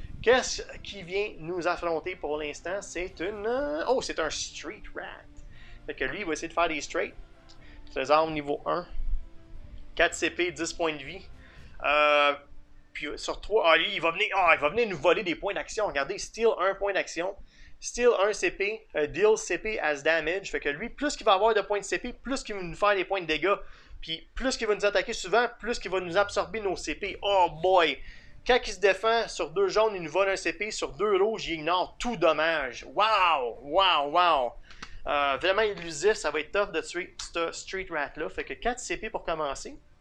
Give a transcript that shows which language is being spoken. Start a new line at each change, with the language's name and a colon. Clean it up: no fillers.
French: Qu'est-ce qui vient nous affronter pour l'instant? C'est une... Oh, c'est un Street Rat. Fait que lui, il va essayer de faire des straight. Trésor niveau 1. 4 CP, 10 points de vie. Puis sur 3, lui, il va venir nous voler des points d'action. Regardez,
English: Steal 1
French: point d'action.
English: Steal 1 CP, deal CP as damage.
French: Fait que lui, plus qu'il va avoir de points de CP, plus qu'il va nous faire des points de dégâts. Puis plus qu'il va nous attaquer souvent, plus qu'il va nous absorber nos CP. Oh boy! Quand il se défend sur 2 jaunes, il nous vole un CP. Sur 2 rouges, il ignore tout dommage. Wow! Wow! Wow! Vraiment illusif, ça va être tough de tuer ce Street Rat-là. Fait que 4 CP pour commencer.